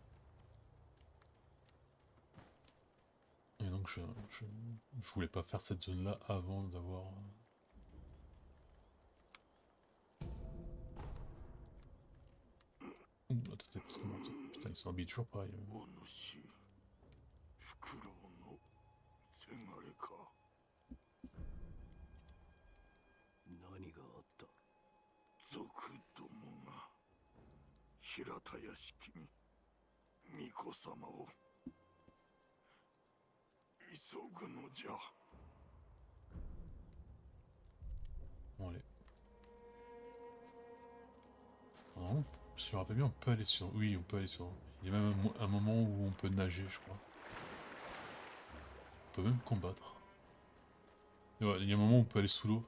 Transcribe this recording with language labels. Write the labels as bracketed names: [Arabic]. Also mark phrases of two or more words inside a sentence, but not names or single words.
[French] Et donc je voulais pas faire cette zone là avant d'avoir... Ouh, attendez, parce que putain, il s'habille toujours pareil. [Japanese] お主フクロウのせがれか。何があった？賊どもが平田屋敷に巫女様を急ぐのじゃ。 [French] Bon allez. Non, si je me rappelle bien, on peut aller sur... Oui, on peut aller sur... Il y a même un moment où on peut nager, je crois. On peut même combattre. Et ouais, il y a un moment où on peut aller sous l'eau.